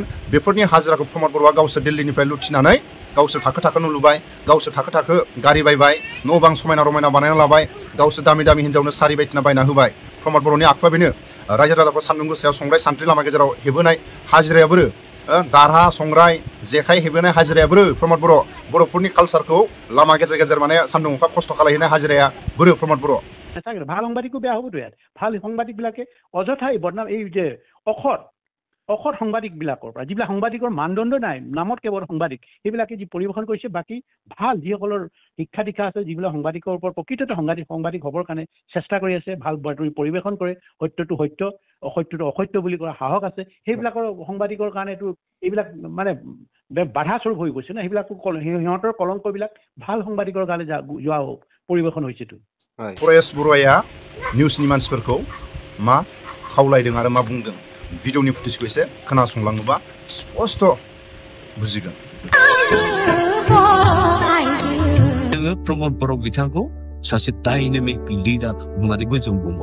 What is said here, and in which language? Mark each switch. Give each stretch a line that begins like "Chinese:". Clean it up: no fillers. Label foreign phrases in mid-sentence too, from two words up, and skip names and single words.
Bodo: बेफोरनि हाजिराखौ प्रमद बर'आ गावसोर दिल्लीनिफ्राय लुथिनानै गावसोर थाखो थाखो न' लुबाय, गावसोर थाखो थाखो गारि बायबाय, न' बां समायना रमायना बानायना लाबाय, गावसोर दामि दामि हिन्जावनो सारि बायदिना बायना होबाय। प्रमद बर'नि आखुआ बेनो रायजो राजाखौ सान्दुं गोसायाव संग्राय सान्द्रि लामा गेजेराव हेबोनाय हाजिरायाबो, दारहा संग्राय जेखाइ हेबोनाय हाजिरायाबो प्रमद बर'। बर'फोरनि कालसारखौ लामा गेजेर गेजेर माने सान्दुं अखा खस्थ' खालायहैनाय हाजिराया बोरो प्रमद बर'।
Assamese: ভাল সাংবাদিকো বেয়া হ'বতো ইয়াত। ভাল সাংবাদিকবিলাকে অযথাই বদনাম, এই যে অসৎ সাংবাদিকবিলাকৰ পৰা যিবিলাক সাংবাদিকৰ মানদণ্ড নাই, নামত কেৱল সাংবাদিক, সেইবিলাকে যি পৰিৱেশন কৰিছে, বাকী ভাল যিসকলৰ শিক্ষা দীক্ষা আছে, যিবিলাক সাংবাদিকৰ ওপৰত প্ৰকৃততে সাংবাদিক হ'বৰ কাৰণে চেষ্টা কৰি আছে, ভাল বাতৰি পৰিৱেশন কৰে, সত্যটো সত্য, অসত্যটো অসত্য বুলি কৰা সাহস আছে, সেইবিলাকৰ সাংবাদিকৰ কাৰণে এইবিলাক মানে বাধা স্বৰূপ হৈ গৈছে ন। সেইবিলাকো সিহঁতৰ কলংকবিলাক ভাল সাংবাদিকৰ গালে যোৱা পৰিৱেশন হৈছেতো।
Bodo: परेश बर'आ निउसनि मानसिफोरखौ मा खावलायदों आरो मा बुंदों भिडिअनि फुटेजखौ एसे खोनासंलाङोबा स्पष्ट बुजिगोन। जोङो प्रमद बर' बिथांखौ सासे डायनामिक लिडार होननानैबो जों बुङो।